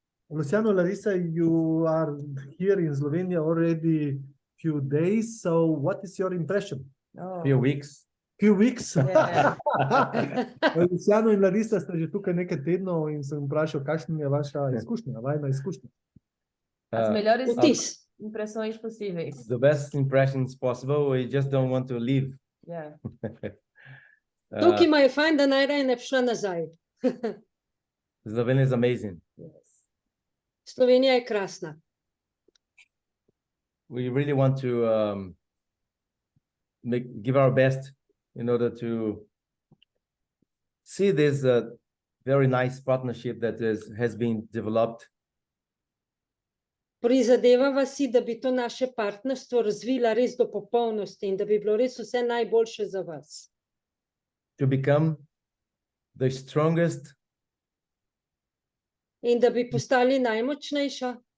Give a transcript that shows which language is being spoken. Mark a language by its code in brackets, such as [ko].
[en] Luciano, Larissa, you are here in Slovenia already few days. So what is your impression? Few weeks. Few weeks? Yeah. [sl] Luciano in Larissa sta že tukaj nekaj tednov in sem vprašal, kakšna je vaša izkušnja, vajna izkušnja. [pt] As Uh, melhores [sl] Vtis. [pt] impressões possíveis. [en] the best impressions possible. We just don't want to leave. Yeah. [sl] To, ki ima je fajn, da najraje ne bi šla nazaj. [en] Slovenia is amazing. Yes. [sl] Slovenija je krasna. [en] We really want to give our best in order to see this very nice partnership that has been developed. [sl] Prizadevava si, da bi to naše partnerstvo razvila res do popolnosti in da bi bilo res vse najboljše za vas. [en] To become the strongest, [sl] In da bi postali najmočnejša,